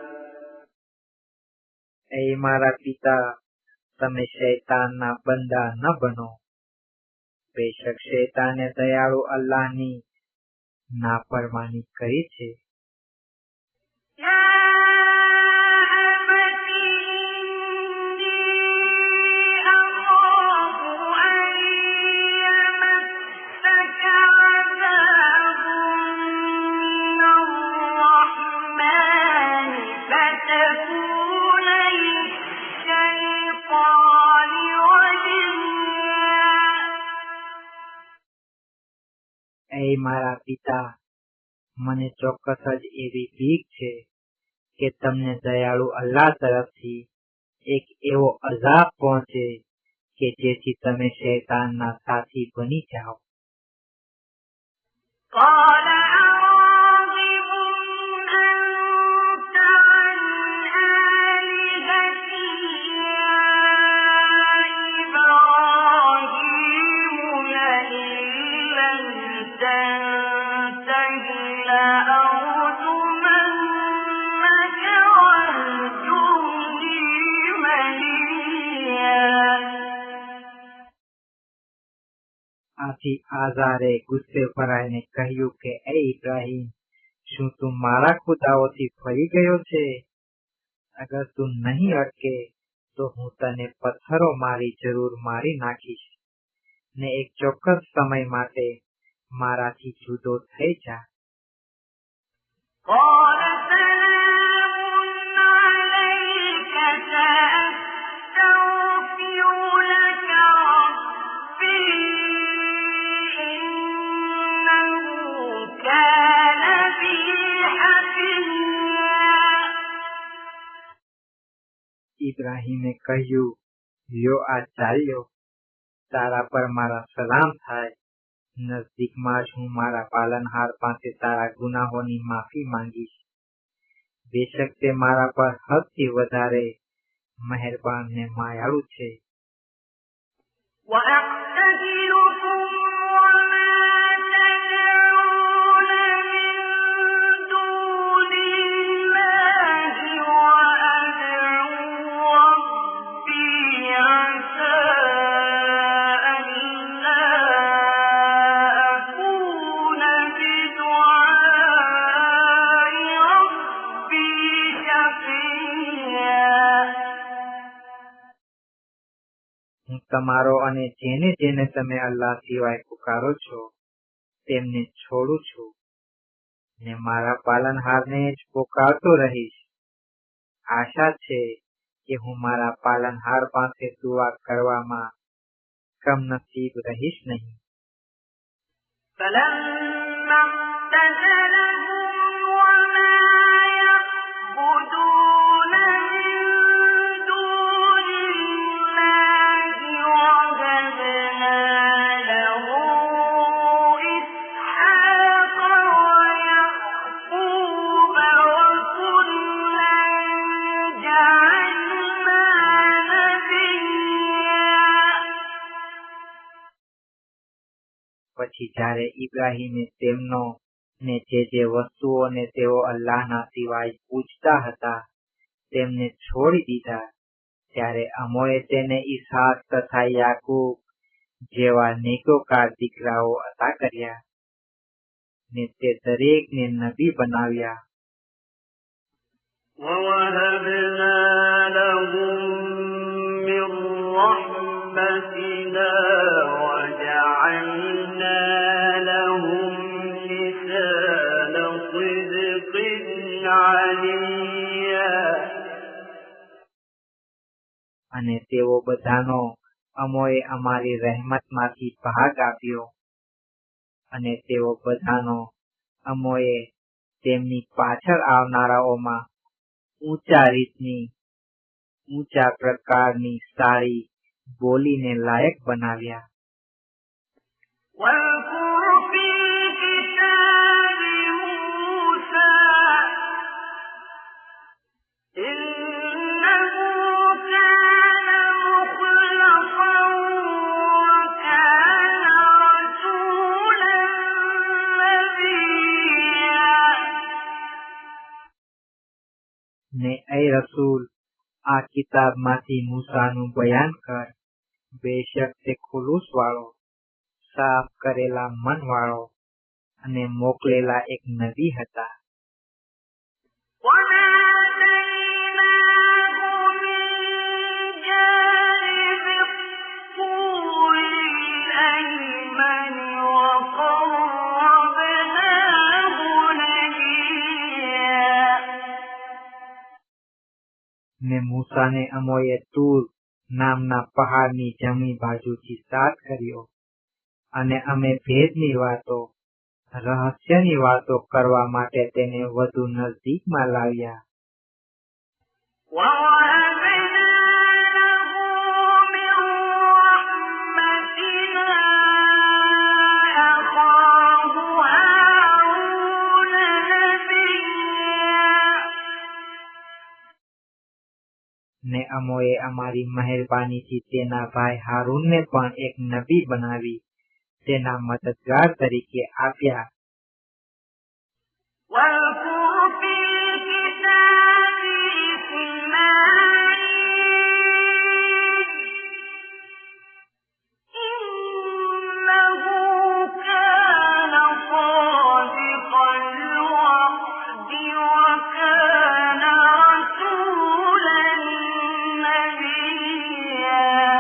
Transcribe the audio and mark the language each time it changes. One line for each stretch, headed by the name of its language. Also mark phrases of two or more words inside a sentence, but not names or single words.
Gujarati: એ મારા પિતા, તમે શૈતાનના બંદા ન બનો. બેશક શૈતાને દયાળુ અલ્લાહની નાફરમાની કરી છે.
Arabic: يا أبت إني أخاف أن يمسك عذاب من الرحمن فتكون للشيطان وليا.
Gujarati: એ મારા પિતા, મને ચોક્કસ જ એવી બીક છે કે તમને દયાળુ અલ્લાહ તરફથી એક એવો અઝાબ પહોંચે કે જેથી તમે શૈતાનના સાથી બની જાઓ.
Arabic: قال أراغب أنت عن آلهتي يا إبراهيم لئن لم تنته لأرجمنك واهجرني مليا.
Gujarati: આથી આઝારે ગુસ્સે ભરાઈને કહ્યું કે એ ઇબ્રાહીમ, શું તું મારા ખુદાઓથી ફરી ગયો છે? અગર તું નહીં અટકે તો હું તને પથ્થરો મારી જરૂર મારી નાખીશ ને એક ચોક્કસ સમય માટે મારાથી જુદો થઈ જા.
Arabic: قال سلام عليك سأستغفر لك ربي إنه كان بي حفيا.
Gujarati: ઇબ્રાહીમે કહ્યું, લ્યો આ ચાલ્યો, તારા પર મારા સલામ થાય. નજદીકમાં જ હું મારા પાલનહાર પાસે તારા ગુનાહોની માફી માંગીશ. બેશક તે મારા પર હદથી વધારે મહેરબાન ને માયાળુ છે.
Arabic: وأعتزلكم وما تدعون من دون الله وأدعو ربي عسى ألا أكون بدعاء ربي شقيا.
Gujarati: હું તમારો અને જેને જેને તમે અલ્લાહ સિવાય પુકારો છો તેમને છોડું છું ને મારા પાલનહારને જ પુકારતો રહીશ. આશા છે કે હું મારા પાલનહાર પાસે દુઆ કરવામાં કમનસીબ રહીશ નહીં.
Arabic: فلما اعتزلهم وما يعبدون من دون الله وهبنا له إسحاق ويعقوب وكلا جعلنا نبيا.
Gujarati: પછી જ્યારે ઇબ્રાહીમે તેમનો ને જે વસ્તુઓને તેઓ અલ્લાહના સિવાય પૂજતા હતા તેમને છોડી દીધા, ત્યારે અમોએ તેને ઈસહાક તથા યાકૂબ જેવા નેકોકાર દીકરાઓ અતા કર્યા ને તે દરેકને નબી બનાવ્યા.
Arabic: وَوَهَبْنَا لَهُم مِّن رَّحْمَتِنَا وَجَعَلْنَا لَهُمْ لِسَانَ صِدْقٍ عَلِيًّا.
Gujarati: અને તેઓ બધાનો અમોએ અમારી રહેમતમાંથી ભાગ આપ્યો અને તેઓ બધાનો અમોએ તેમની પાછળ આવનારાઓમાં ઊંચા પ્રકારની સારી બોલીને લાયક બનાવ્યા.
Arabic: واذكر في الكتاب موسى إنه كان مخلصا وكان رسولا نبيا.
Gujarati: ને એ રસૂલ આ કિતાબમાંથી મૂસાનું બયાન કર. બેશક તે ખુલૂસ વાળો, સાફ કરેલા મન વાળો અને મોકલેલા એક નબી હતા.
Arabic: وناديناه من جانب الطور الأيمن وقربناه نجيا.
Gujarati: ને મૂસાને અમોએ તૂર નામના પહાડની જમણી બાજુથી સાથ કર્યો અને અમે ભેદની વાતો, રહસ્યની વાતો કરવા માટે તેને વધુ નજદીકમાં લાવ્યા.
Arabic: وَوَهَبْنَا لَهُ مِن رَّحْمَتِنَا أَخَاهُ هَارُونَ نَبِيًّا.
Gujarati: ને અમોએ અમારી મહેરબાનીથી તેના ભાઈ હારૂનને પણ એક નબી બનાવી તેના મદદગાર તરીકે આપ્યા.
Arabic: واذكر في الكتاب إسماعيل إنه كان صادق الوعد وكان رسولا نبيا.